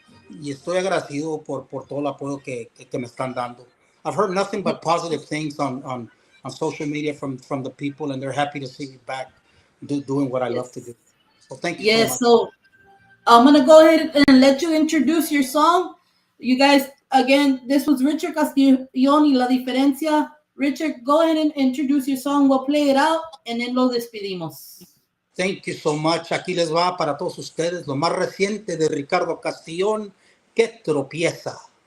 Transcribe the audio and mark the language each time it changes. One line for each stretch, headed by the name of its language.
Spanish: Y estoy agradecido por todo el apoyo que me están dando.
English: I've heard nothing but positive things on social media from the people, and they're happy to see me back doing what I love to yes, do. So thank you so yes. much. So I'm gonna go ahead and let you introduce your song. You guys, again, this was Richard Castillon y La Diferencia. Richard, go ahead and introduce your song. We'll play it out and then
Spanish: lo despedimos.
English: Thank you so much.
Spanish: Aquí les va para todos ustedes lo más reciente de Ricardo Castillón, que tropieza.